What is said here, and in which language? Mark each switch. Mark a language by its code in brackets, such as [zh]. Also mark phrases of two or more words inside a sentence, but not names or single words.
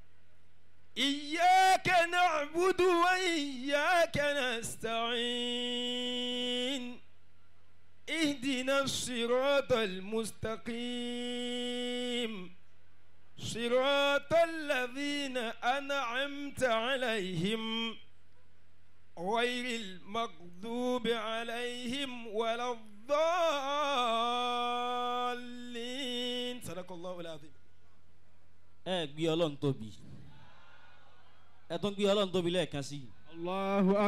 [ar] إياك نعبد وإياك نستعين اهدنا الصراط المستقيم صراط الذين أنعمت عليهم غير المغضوب عليهم ولا الضالين. صدق الله العظيم. [yo] gbé Ọlọ́run tóbi ẹ tún gbé Ọlọ́run tóbi lẹ́ẹ̀kan sí. [ar] Allahu